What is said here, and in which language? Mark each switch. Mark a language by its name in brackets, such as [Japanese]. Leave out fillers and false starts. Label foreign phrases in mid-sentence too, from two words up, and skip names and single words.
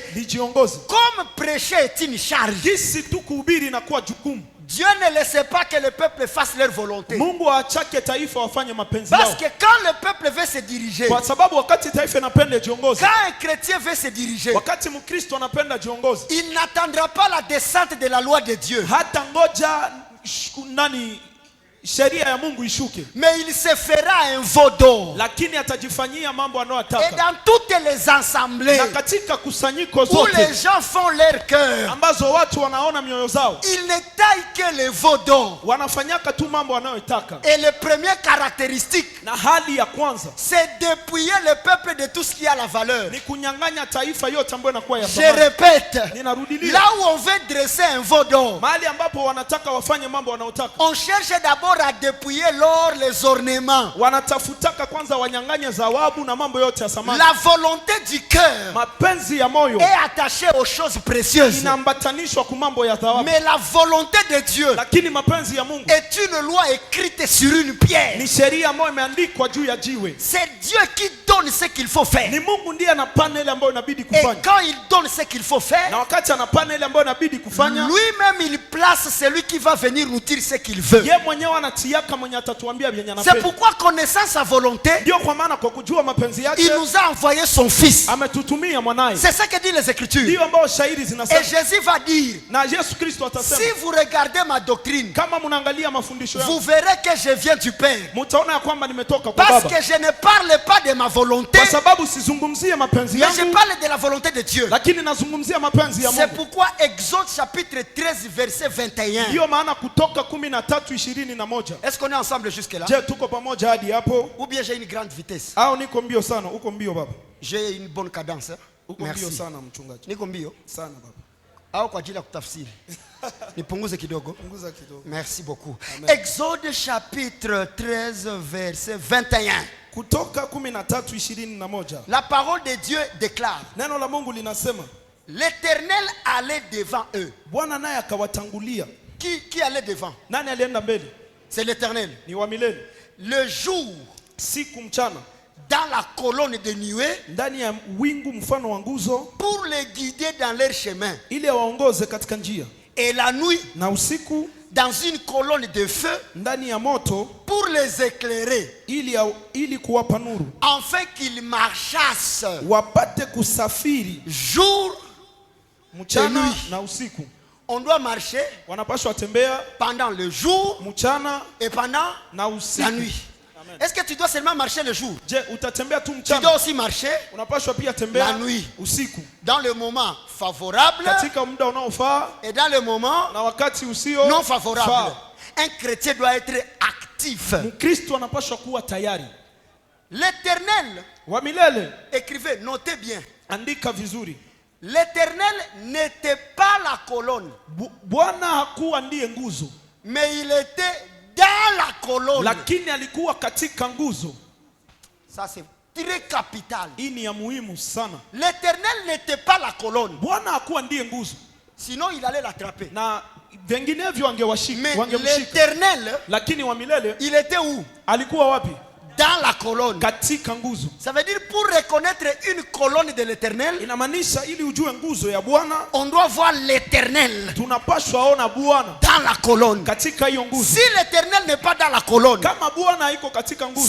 [French] Comme prêcher est une charge, Dieu ne laissait pas que le peuple fasse leur volonté. Parce que quand le peuple veut se diriger, quand un chrétien veut se diriger, il n'attendra pas la descente de la loi de Dieu. [Swahili] sheria ya Mungu ishuke. [French] Mais il se fera un veau d'or. [Swahili] Lakini atajifanyia mambo anayotaka. [French] Et dans toutes les assemblées, [Swahili] na katika kusanyiko zote, [French] où les gens font leur cœur, [Swahili] ambazo watu wanaona mioyo zao, [French] ils ne taillent que le veau d'or. [Swahili] Wanafanyaka tu mambo wanayotaka. [French] Et le premier caractéristique, [Swahili] na hali ya kwanza, [French] c'est dépouiller le peuple de tout ce qui a la valeur. [Swahili] Ni kunyang'anya taifa yote ambayo inakuwa ya thamani. [French] Je répète, [Swahili] ninarudilia, [French] là où on veut dresser un veau d'or, [Swahili] mahali ambapo wanataka wafanye mambo wanayotaka, [French] on cherche d'abord à dépouiller l'or, les ornements. [Swahili] Wanatafutaka kwanza wanyang'anye zawabu na mambo yote ya samani. [French] La volonté du cœur, [Swahili] mapenzi ya moyo, [French] est attachée aux choses précieuses. [Swahili] Inaambatanishwa kwa mambo ya thawabu. [French] Mais la volonté de Dieu, [Swahili] lakini mapenzi ya Mungu, [French] est une loi écrite sur une pierre. [Swahili] Ni sheria ambayo imeandikwa juu ya jiwe. [French] C'est Dieu qui donne ce qu'il faut faire. [Swahili] Ni Mungu ndiye anapana ile ambayo inabidi kufanya. [French] Et quand il donne ce qu'il faut faire, [Swahili] na wakati anapana ile ambayo inabidi kufanya, [French] lui-même il place celui qui va venir nous dire ce qu'il veut. [Swahili] Yeye mwenyewe anatiaka mwenye atatuambia vyenye anapenda. [French] C'est pourquoi connaissant sa volonté, [Swahili] ndio kwa maana kwa kujua mapenzi yake, [French] il nous a envoyé son fils. [Swahili] Ametutumia mwanae. [French] C'est ce que dit les Écritures. [Swahili] Ndio ambao shairi zinasema. [French] Et Jésus va dire, [Swahili] na Yesu Kristo atasema, [French] si vous regardez ma doctrine, [Swahili] kama mnaangalia mafundisho yangu, [French] vous verrez que je viens du Père. [Swahili] Mtaona ya kwamba nimetoka kwa Baba. [French] Parce que je ne parle pas de ma volonté, [Swahili] kwa sababu sizungumzie mapenzi yangu, [French] mais je parle de la volonté de Dieu. [Swahili] Lakini nazungumzia mapenzi ya Mungu. [French] C'est pourquoi Exode chapitre 13 verset 21. [Swahili] Ndio maana Kutoka 13:21. [French] Est-ce qu'on est ensemble jusque là? [Swahili] Je tuko pamoja hadi hapo? [French] Ou bien j'ai une grande vitesse? [Swahili] Au niko mbio sana, uko mbio baba? [French] J'ai une bonne cadence. [Swahili] Uko mbio sana mchungaji. Niko mbio sana baba. Au kwa ajili ya kutafsiri. Nipunguze kidogo. Punguza kidogo. [French] Merci beaucoup. Amen. Exode chapitre 13 verset 21. [Swahili] Kutoka 13:21. [French] La parole de Dieu déclare. [Swahili] Neno la Mungu linasema, [French] L'Éternel allait devant eux. [Swahili] Bwana naye akawatangulia. [French] Qui allait devant? [Swahili] Nani alienda mbele? [French] C'est l'Éternel. [Swahili] Ni wa milele. [French] Le jour, [Swahili] siku mchana, [French] dans la colonne de nuée, [Swahili] ndani ya wingu mfano wa nguzo, [French] pour les guider dans leur chemin, [Swahili] ili waongoze katika njia. [French] Et la nuit, [Swahili] na usiku, [French] dans une colonne de feu, [Swahili] ndani ya moto, [French] pour les éclairer, [Swahili] ili kuwapa nuru, [French] afin qu'ils marchassent, [Swahili] wapate kusafiri [French] jour [Swahili] mchana na usiku. [French] On doit marcher [Swahili] wanapaswa tembea [French] pendant le jour [Swahili] mchana [French] et pendant [Swahili] na usiku. [French] La nuit. Est-ce que tu dois seulement marcher le jour? [Swahili] Je, utatembea tu tu mchana. [French] dois aussi marcher [Swahili] unapaswa pia tembea [French] la nuit. [Swahili] Usiku. [French] Dans le moment favorable [Swahili] katika muda unaofaa [French] et dans le moment [Swahili] na wakati usio [French] non favorable. Un chrétien doit être actif. [Swahili] Mkristo anapaswa kuwa tayari. [French] L'Éternel, [Swahili] wa milele, [French] écrivez, notez bien. [Swahili] Andika vizuri. [French] L'Éternel n'était pas la colonne. [Swahili] Bwana hakuwa ndiye nguzo. [French] Mais il était dans la colonne. [Swahili] Lakini alikuwa katika nguzo. [French] Ça c'est très capital. [Swahili] Hii ni ya muhimu sana. [French] L'Éternel n'était pas la colonne. [Swahili] Bwana hakuwa ndiye nguzo. [French] Sinon il allait l'attraper. [Swahili] Na vinginevyo angewashika. [French] Mais l'Éternel, [Swahili] lakini wa milele, [French] il était où? [Swahili] Alikuwa wapi? [French] Dans la colonne. [Swahili] Katika nguzo. [French] Ça veut dire pour reconnaître une colonne de l'Éternel, [Swahili] inamaanisha ili ujue nguzo ya Bwana, [French] on doit voir l'Éternel. [Swahili] Tunapaswa ona Bwana [French] dans la colonne. [Swahili] Katika hiyo nguzo. [French] Si l'Éternel n'est pas dans la colonne, [Swahili] kama Bwana haiko katika nguzo,